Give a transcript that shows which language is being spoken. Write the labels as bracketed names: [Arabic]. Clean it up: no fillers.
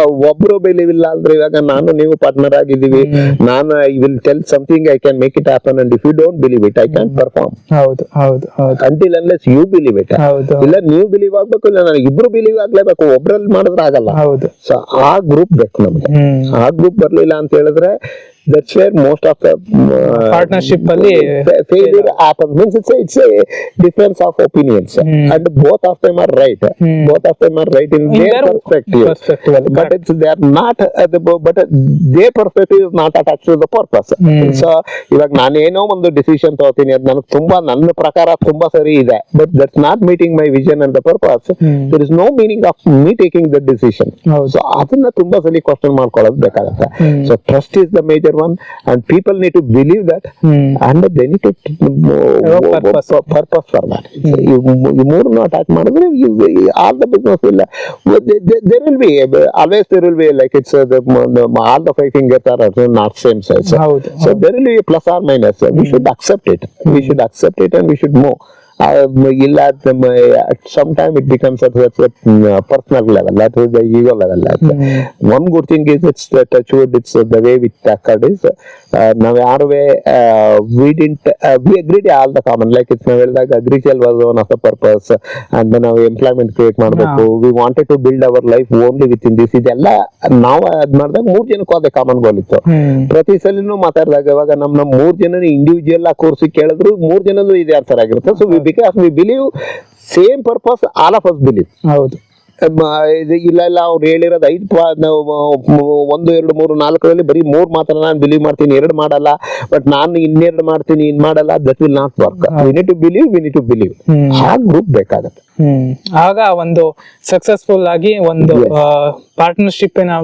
[Kannada] ಒಬ್ರು ಬಿಲೀವ್ ಇಲ್ಲ ಅಂದ್ರೆ, ಇವಾಗ ನಾನು ನೀವು ಪಾರ್ಟ್ನರ್ ಆಗಿದ್ದೀವಿ, ನಾನು [English] I will tell something, I can make it happen, and if you don't believe it I can perform. [Kannada] ಹೌದು ಹೌದು ಹೌದು. [English] Until unless you believe it. [Kannada] ಇಲ್ಲ ನೀವು ಬಿಲೀವ್ ಆಗ್ಬೇಕು, ಇಲ್ಲ ನನಗೆ ಇಬ್ರು ಬಿಲೀವ್ ಆಗ್ಲೇಬೇಕು. ಒಬ್ರಲ್ಲಿ ಮಾಡಿದ್ರೆ ಆಗಲ್ಲ. ಹೌದು. ಸೊ ಆ ಗ್ರೂಪ್ ಬೇಕು ನಮ್ಗೆ. ಆ ಗ್ರೂಪ್ ಬರ್ಲಿಲ್ಲ ಅಂತ ಹೇಳಿದ್ರೆ [English] that's where most of the partnership alli failure happens. Means it's a difference of opinions and both of them are right. Both of them are right in their perspective, but it's they are not but their perspective is not attached to the purpose. [Kannada] So iವಾಗ ನಾನು ಏನೋ ಒಂದು decision ತಗೋತೀನಿ, ಅದು ನನಗೆ ತುಂಬಾ ನನ್ನ ಪ್ರಕಾರ ತುಂಬಾ ಸರಿ ಇದೆ, [English] but that's not meeting my vision and the purpose. There is no meaning of me taking the decision. [Kannada] So ಅದನ್ನ ತುಂಬಾ ಸಲ ಕ್ವಶನ್ ಮಾಡ್ಕೊಳ್ಳೋದು ಬೇಕಾಗುತ್ತೆ. [English] So trust is the major one, and people need to believe that, and they need to purpose for that. You more not attach ಮಾಡಿದ್ರೆ all the business will there will be always there will be like it's all the 5 fingers are not same size. So there will be a plus or minus. We should accept it. We should accept it and we should move. ಇಲ್ಲ at some time it becomes at a personal level, that is the ego level. One good thing is it's the touch wood, it's the way we tackled is now we didn't we agreed all the common, like it's like agriculture was one of the purpose, and then ನಾವು employment create ಮಾಡಬೇಕು. We wanted to build our life only within this. [Kannada] ಇದೆಲ್ಲ ನಾವು ಅದ್ ಮಾಡಿದಾಗ 3 ಜನಕ್ಕೂ ಅದೇ common ಗೋಲ್ ಇತ್ತು. ಪ್ರತಿ ಸಲಿನೂ ಮಾತಾಡಿದಾಗ ಇವಾಗ ನಮ್ಮ 3 ಜನ ಇಂಡಿವಿಜುವಲ್ ಆಗಿ ಕೂರಿಸಿ ಕೇಳಿದ್ರು 3 ಜನದ್ದು ಇದೇ ಆನ್ಸರ್ ಆಗಿರುತ್ತೆ. [English] So because we believe same purpose, all of us believe. [Kannada] ಹೌದು. ಇಲ್ಲ ಅವ್ರು ಹೇಳಿರೋದು 5 1 2 3 4ರಲ್ಲಿ ಬರೀ 3 ಮಾತ್ರ ನಾನು ಬಿಲೀವ್ ಮಾಡ್ತೀನಿ, 2 ಮಾಡಲ್ಲ, ಬಟ್ ನಾನು 2 ಮಾಡ್ತೀನಿ, ಇನ್ ಮಾಡಲ್ಲ. [English] That will not work. We need to believe. [Kannada] ಆ ಗ್ರೂಪ್ ಬೇಕಾಗುತ್ತೆ. ಆಗ ಒಂದು ಸಕ್ಸಸ್ಫುಲ್ ಆಗಿ ಒಂದು ಪಾರ್ಟ್ನರ್ಶಿಪ್